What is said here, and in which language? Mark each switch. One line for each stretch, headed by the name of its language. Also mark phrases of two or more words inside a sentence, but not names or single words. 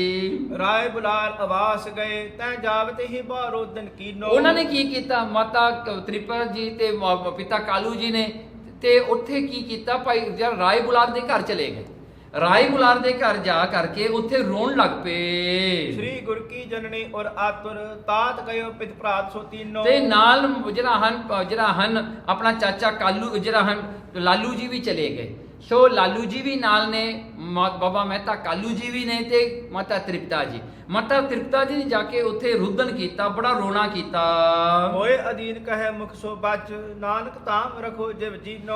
Hindi: राए बुलार आवास गए। तै जावत ही बारो दिन कीनो।
Punjabi: ਉਹਨਾਂ ਨੇ ਕੀ ਕੀਤਾ, ਮਾਤਾ ਤ੍ਰਿਪਤਾ ਜੀ ਤੇ ਪਿਤਾ ਕਾਲੂ ਜੀ ਨੇ, ਤੇ ਉੱਥੇ ਕੀ ਕੀਤਾ, ਭਾਈ ਜਿਹੜਾ ਰਾਏ ਬੁਲਾਰ ਦੇ ਘਰ ਚਲੇ ਗਏ। ਰਾਏ ਬੁਲਾਰ ਦੇ ਘਰ ਜਾ ਕਰਕੇ ਉੱਥੇ ਰੋਣ ਲੱਗ ਪਏ।
Hindi: श्री गुरु की जननी और आतुर। तात गयो पित भ्रात सो तीनों।
Punjabi: ਤੇ ਨਾਲ ਜਿਹੜਾ ਹਨ ਆਪਣਾ ਚਾਚਾ ਕਾਲੂ, ਜਿਹੜਾ ਹਨ ਲਾਲੂ ਜੀ ਵੀ ਚਲੇ ਗਏ। ਸੋ ਲਾਲੂ ਜੀ ਵੀ ਨਾਲ ਨੇ, ਬਾਬਾ ਮਹਿਤਾ ਕਾਲੂ ਜੀ ਵੀ ਨੇ, ਤੇ ਮਾਤਾ ਤ੍ਰਿਪਤਾ ਜੀ। ਮਾਤਾ ਤ੍ਰਿਪਤਾ ਜੀ ਨੇ ਜਾ ਕੇ ਉੱਥੇ ਰੁਦਨ ਕੀਤਾ, ਬੜਾ ਰੋਣਾ ਕੀਤਾ।
Hindi: होए अदीन कहे मुख सो बच। नानक ताम रखो जिव जीनो।